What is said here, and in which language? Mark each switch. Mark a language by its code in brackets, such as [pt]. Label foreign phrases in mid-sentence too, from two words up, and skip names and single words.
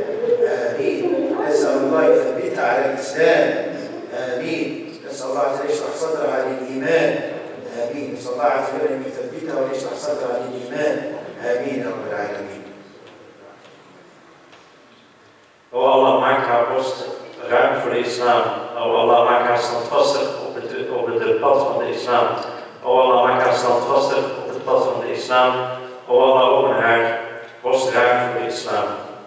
[ar] آمين. نسأل الله يثبتها على الإسلام. آمين. نسأل الله عز وجل يشرح صدرها للإيمان. آمين. نسأل الله عز وجل أن يثبتها ويشرح صدرها للإيمان. آمين يا رب العالمين. [nl] O Allah, maak haar borst ruim voor de islam. O Allah, maak haar standvastig op het pad van de islam. O Allah, maak haar standvastig op het pad van de islam. O Allah, open haar borst ruim voor de islam.